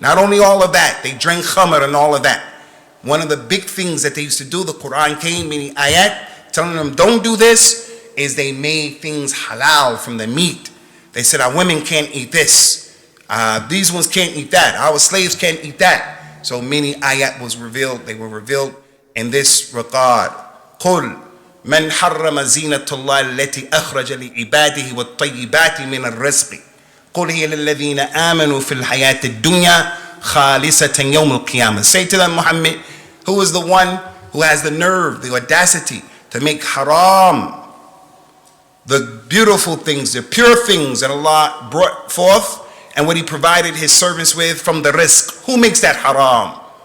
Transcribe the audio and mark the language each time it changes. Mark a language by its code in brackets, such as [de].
[en] Not only all of that, they drank khamr and all of that. One of the big things that they used to do, the Qur'an came, meaning ayat, telling them don't do this, is they made things halal from the meat. They said our women can't eat this. These ones can't eat that. Our slaves can't eat that. So many ayat was revealed. They were revealed in this regard. [ar] قُلْ من حرم زينة الله التي أخرج لعباده والطيبات من الرزق قل هي للذين آمنوا في الحياة الدنيا خالصة يوم القيامة. [en] Say to them, Muhammad, who is the one who has the nerve, the audacity to make haram the beautiful things, the pure things that Allah brought forth and what He provided His servants with from the rizq. Who makes that haram?